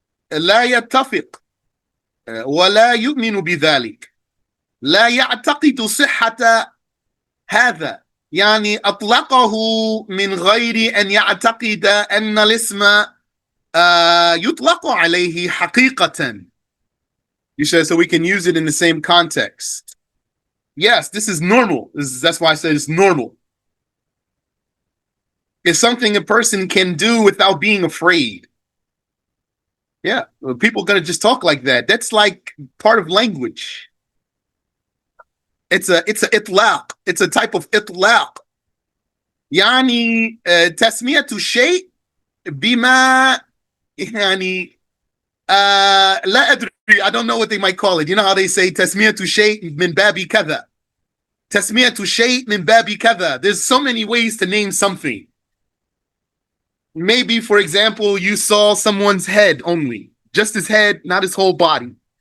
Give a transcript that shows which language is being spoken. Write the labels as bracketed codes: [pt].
[ar] لا يتفق ولا يؤمن بذلك لا يعتقد صحة هذا يعني أطلقه من غير أن يعتقد أن الاسم يطلق عليه حقيقة. [en] You said so we can use it in the same context. Yes, this is normal. That's why I said it's normal. It's something a person can do without being afraid. Yeah, people are going to just talk like that. That's like part of language. It's a itlaq. It's a type of itlaq. [ar] يعني تسمية الشيء بما يعني لا أدري. [en] I don't know what they might call it. You know how they say [ar] تسمية الشيء من باب كذا. تسمية الشيء من باب كذا. [en] There's so many ways to name something. Maybe, for example, you saw someone's head only, just his head, not his whole body.